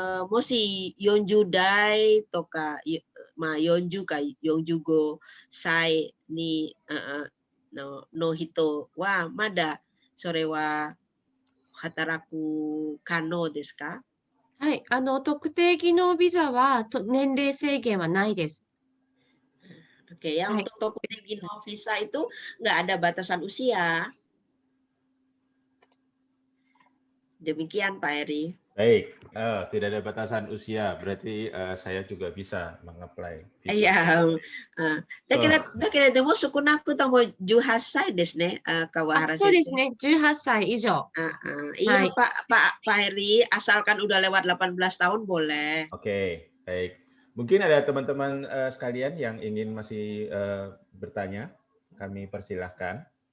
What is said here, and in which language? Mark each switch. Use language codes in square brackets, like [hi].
[ja] もし40代とか、まあ40か45歳にの人は、まだそれは働く可能ですか？はい、特定技能ビザは年齢制限はないです。 [id] Oke, ya untuk Tokute Gino Visa itu nggak ada batasan usia. Demikian Pak Eri. Baik, tidak ada batasan usia, berarti saya juga bisa mengapply. Bisa. Iya. [ja] Daけれども少なくとも18歳ですね。 Kawahara そうで Sensei. すね。18歳以上。 [id] Iya [ja] Hai. [id] Pak Eri, asalkan udah lewat 18 tahun boleh. Oke, baik. Mungkin ada teman-teman sekalian yang ingin masih bertanya, kami persilahkan.